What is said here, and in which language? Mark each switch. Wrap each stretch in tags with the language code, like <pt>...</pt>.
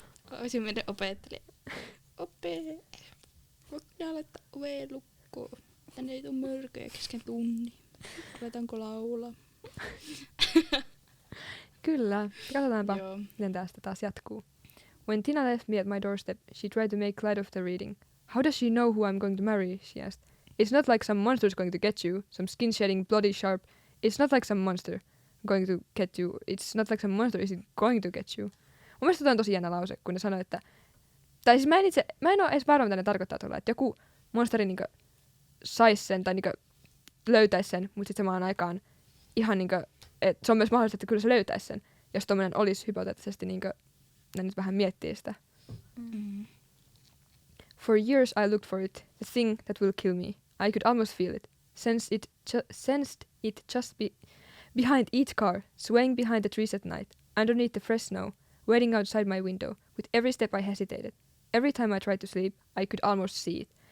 <fi>olisin mennyt opettelija. Voitko nää laittaa oveen lukkoon? Tänne ei tuu mörköjä kesken tunnin. Aletaanko laulaa? Kyllä. Katsotaanpa, Joo. miten tästä taas jatkuu.</fi> <en>When Tina left me at my doorstep, she tried to make light of the reading. How does she know who I'm going to marry? She asked. It's not like some monster's going to get you, some skin-shedding, bloody sharp. It's not like some monster going to get you. It's not like some monster isn't going to get you.</en> <fi>Mun mielestä toi on tosi jännä lause, kun ne sanoi, että... Tai siis mä en oo edes varma, mitä ne tarkoittaa tuolla, että joku monsteri niinkö sais sen tai niinkö löytäis sen, mutta sit samaan aikaan ihan niinkö... Et se on myös mahdollista, että kyllä se löytäis sen, jos tommonen olisi hypoteettisesti niinkö... Ne nyt vähän miettii sitä. Mm.</fi> <en>For years I looked for it, the thing that will kill me. I could almost feel it. Sensed it just behind each car, swaying behind the trees at night, underneath the fresh snow, waiting outside my window. With every step I hesitated. Every time I tried to sleep, I could almost see it.</en>